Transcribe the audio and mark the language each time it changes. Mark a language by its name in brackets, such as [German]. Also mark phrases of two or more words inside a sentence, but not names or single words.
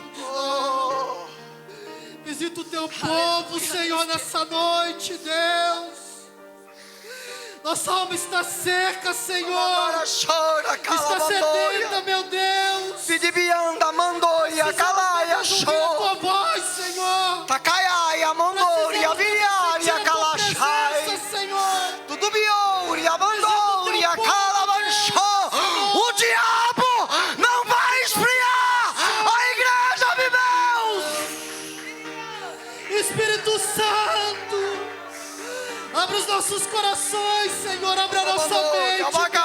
[Portuguese] Visita o Teu povo, Senhor, nessa noite, Deus. Nossa alma está seca, Senhor. Está sedenta, meu Deus. Pidibianda, mandoia, calaia, show. A Tua voz, Senhor. Takaiaia, mandoria, viriaria, calachai. Senhor. Tudo bioria, mandoria, calabanchou. O diabo não vai esfriar a igreja de Deus. Espírito Santo, abre os nossos corações, Senhor, abre a nossa mente, Deus.